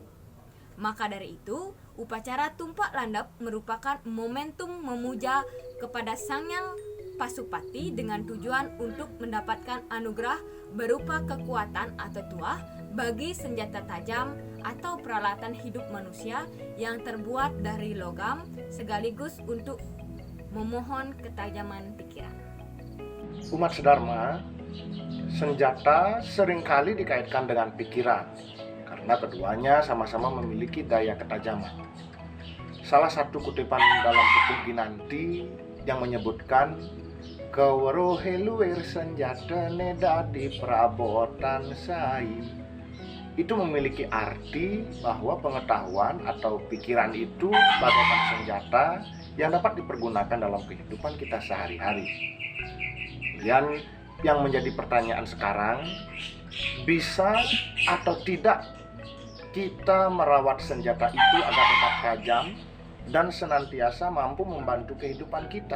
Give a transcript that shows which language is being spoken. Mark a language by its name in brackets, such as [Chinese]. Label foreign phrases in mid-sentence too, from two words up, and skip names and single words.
[Indonesian] Maka dari itu, upacara Tumpak Landep merupakan momentum memuja kepada Sang Hyang Pasupati dengan tujuan untuk mendapatkan anugerah berupa kekuatan atau tuah bagi senjata tajam atau peralatan hidup manusia yang terbuat dari logam, sekaligus untuk memohon ketajaman pikiran. Umat sedharma, senjata seringkali dikaitkan dengan pikiran karena keduanya sama-sama memiliki daya ketajaman. Salah satu kutipan dalam buku Ginanti yang menyebutkan [Balinese] Kawruhe luwir senjata nedadi perabotan sai, [Indonesian] itu memiliki arti bahwa pengetahuan atau pikiran itu bagaikan senjata yang dapat dipergunakan dalam kehidupan kita sehari-hari. Kemudian yang menjadi pertanyaan sekarang, bisa atau tidak kita merawat senjata itu agar tetap tajam dan senantiasa mampu membantu kehidupan kita?